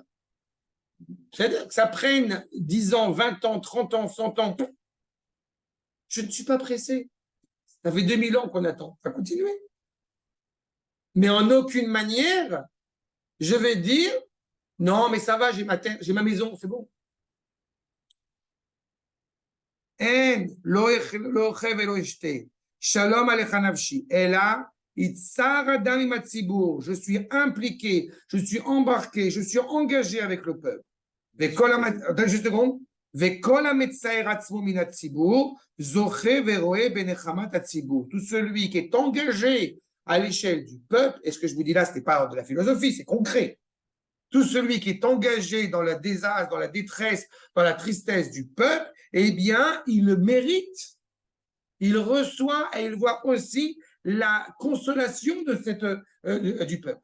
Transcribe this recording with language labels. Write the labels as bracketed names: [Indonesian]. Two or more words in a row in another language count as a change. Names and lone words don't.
[French] C'est-à-dire que ça prenne 10 ans, 20 ans, 30 ans, 100 ans. Je ne suis pas pressé. Ça fait 2000 ans qu'on attend. Ça va continuer. Mais en aucune manière, je vais dire, non, mais ça va, j'ai ma terre, j'ai ma maison, c'est bon. [Hebrew] שלום עליך נפשי. אלא יצער אדם עם הציבור. [French] Je suis impliqué, je suis embarqué, je suis engagé avec le peuple. Attends juste une seconde. [Hebrew] וכל המצער עצמו מן הציבור זוכה ורואה בנחמת הציבור. [French] Tout celui qui est engagé à l'échelle du peuple, et ce que je vous dis là, ce n'est pas de la philosophie, c'est concret. Tout celui qui est engagé dans le désastre, dans la détresse, dans la tristesse du peuple, eh bien, il le mérite. Il reçoit et il voit aussi la consolation de du peuple.